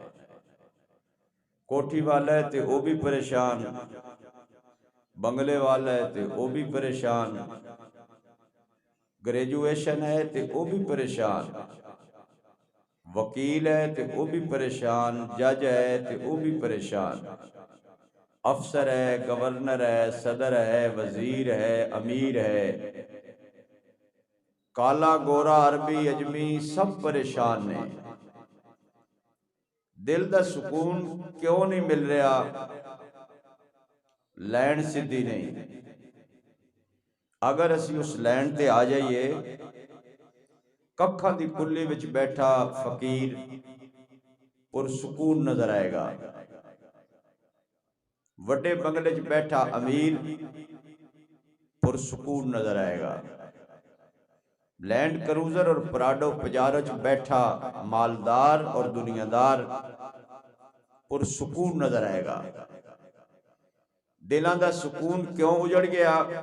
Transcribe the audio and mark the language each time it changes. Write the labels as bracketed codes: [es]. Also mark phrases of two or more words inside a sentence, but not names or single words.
[pa] کوٹھی والا ہے تے وہ بھی پریشان، بنگلے والا ہے تے وہ بھی پریشان، گریجویشن ہے تے وہ بھی پریشان، وکیل ہے تے وہ بھی پریشان، جج ہے تے وہ بھی پریشان، افسر ہے، گورنر ہے، صدر ہے، وزیر ہے، امیر ہے، کالا گورا عربی اجمی سب پریشان نے۔ دل دا سکون کیوں نہیں مل رہا؟ لین سدھی نہیں۔ اگر اسی اس لین تے آ جائیے، ککھاں دی کلی وچ بیٹھا فقیر پرسکون نظر آئے گا، وڈے بنگلے چ بیٹھا امیر پرسکون نظر آئے گا، لینڈ کروزر اور پراڈو پجارو چ بیٹھا مالدار اور دنیا دار پرسکون نظر آئے گا۔ دلاں دا سکون کیوں اجڑ گیا؟